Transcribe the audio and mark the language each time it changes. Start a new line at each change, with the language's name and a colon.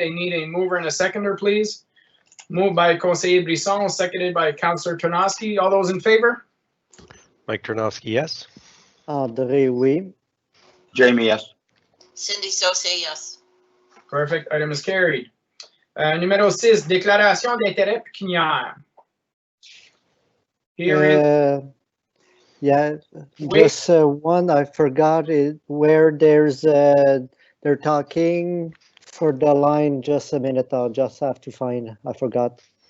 English: I need a mover and a seconder, please. Moved by Conseiller Brisson, seconded by Councillor Tarnowski. All those in favor? Mike Tarnowski, yes.
French: André, oui.
English: Jamie, yes. Cindy Saucier, yes. Perfect, item is carried.
French: Numéro 6, déclaration d'intérêt pécuniaire.
English: Here is, Yeah, Wait. just one, I forgot it, where there's, they're talking for the line, just a minute, I'll just have to find, I forgot.